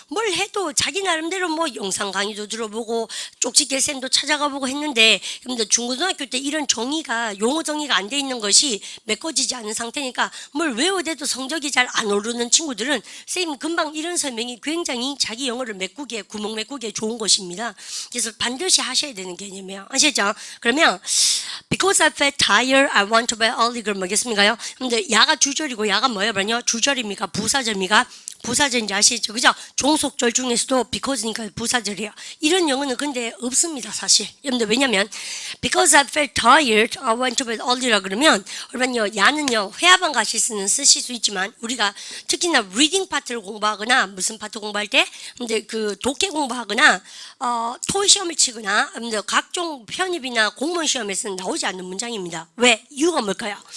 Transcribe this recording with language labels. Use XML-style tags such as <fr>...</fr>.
<ko>뭘 해도 자기 나름대로 뭐 영상 강의도 들어보고 쪽집게 쌤도 찾아가 보고 했는데 근데 중고등학교 때 이런 정의가 용어 정의가 안 돼 있는 것이 메꿔지지 않은 상태니까 뭘 외워대도 성적이 잘 안 오르는 친구들은 쌤이 금방 이런 설명이 굉장히 자기 영어를 메꾸기에 구멍 메꾸기에 좋은 것입니다. 그래서 반드시 하셔야 되는 개념이에요. 아시죠? 그러면</ko> <en>because I felt tired, I want to bed early.</en> <ko>그럼 뭐겠습니까요? 근데 야가 주절이고 야가 뭐예요? 그러냐? 주절입니까? 부사절입니까? 부사절인지 아시죠? 그죠? 종속절 중에서도 because니까 부사절이에요. 이런 영어는 근데 없습니다, 사실. 여러분들 왜냐면</ko> <en>because I felt tired, I went to bed early</en> <ko>라 그러면 그러면요, 야는요 회화방 가실 수는 쓰실 수 있지만 우리가 특히나 리딩 파트를 공부하거나 무슨 파트 공부할 때 근데 그 독해 공부하거나 토익 시험을 치거나 각종 편입이나 공무원 시험에서는 나오지 않는 문장입니다. 왜? 이유가 뭘까요?</ko>